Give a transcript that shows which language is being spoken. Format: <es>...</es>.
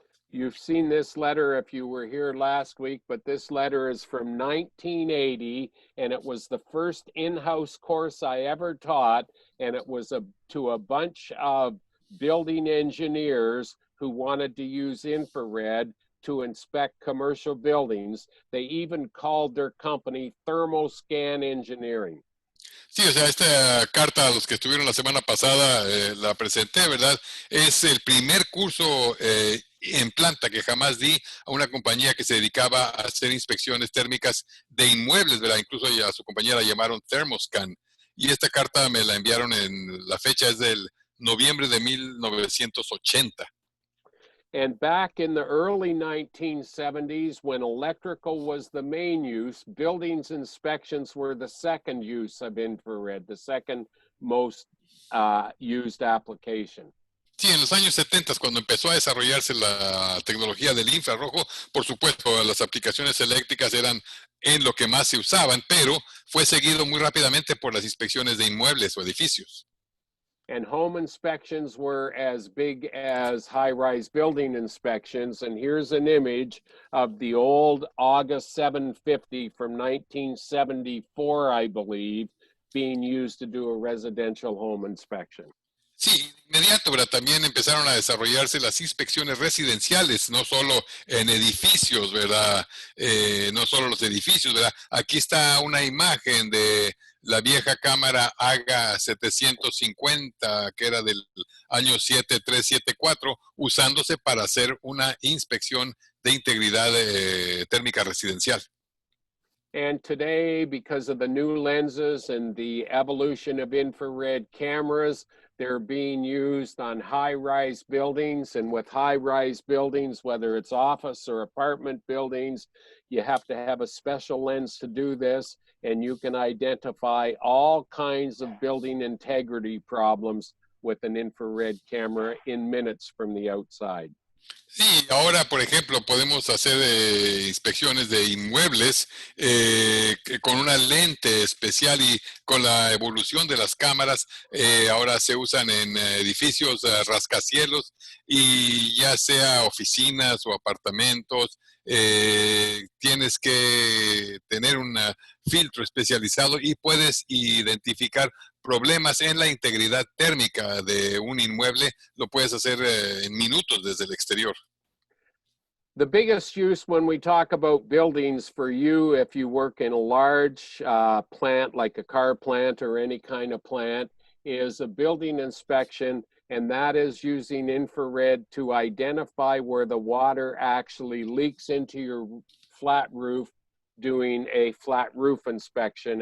<en>You've seen this letter if you were here last week, but this letter is from 1980, and it was the first in-house course I ever taught, and it was to a bunch of building engineers who wanted to use infrared to inspect commercial buildings. They even called their company Thermoscan Engineering.</en> <es>Sí, o sea, esta carta a los que estuvieron la semana pasada la presenté, ¿verdad? Es el primer curso en planta que jamás di a una compañía que se dedicaba a hacer inspecciones térmicas de inmuebles, ¿verdad? Incluso a su compañía la llamaron Thermoscan. Y esta carta me la enviaron la fecha es del noviembre de 1980.</es> <en>And back in the early 1970s, when electrical was the main use, buildings inspections were the second use of infrared, the second most used application.</en> <es>Sí, en los años 70, cuando empezó a desarrollarse la tecnología del infrarrojo, por supuesto, las aplicaciones eléctricas eran en lo que más se usaban, pero fue seguido muy rápidamente por las inspecciones de inmuebles o edificios.</es> <en>And home inspections were as big as high-rise building inspections. And here's an image of the old August 750 from 1974, I believe, being used to do a residential home inspection.</en> <es>Sí, de inmediato, ¿verdad? También empezaron a desarrollarse las inspecciones residenciales, no solo en edificios, ¿verdad? No solo los edificios, ¿verdad? Aquí está una imagen de la vieja cámara AGA 750, que era del año 7374, usándose para hacer una inspección de integridad térmica residencial.</es> <en>And today, because of the new lenses and the evolution of infrared cameras, they're being used on high-rise buildings. And with high-rise buildings, whether it's office or apartment buildings, you have to have a special lens to do this. And you can identify all kinds of building integrity problems with an infrared camera in minutes from the outside.</en> <es>Sí, ahora, por ejemplo, podemos hacer inspecciones de inmuebles con una lente especial, y con la evolución de las cámaras, ahora se usan en edificios rascacielos, y ya sea oficinas o apartamentos, tienes que tener un filtro especializado y puedes identificar problemas en la integridad térmica de un inmueble. Lo puedes hacer en minutos desde el exterior.</es> <en>The biggest use when we talk about buildings for you, if you work in a large plant like a car plant or any kind of plant, is a building inspection, and that is using infrared to identify where the water actually leaks into your flat roof, doing a flat roof inspection.</en>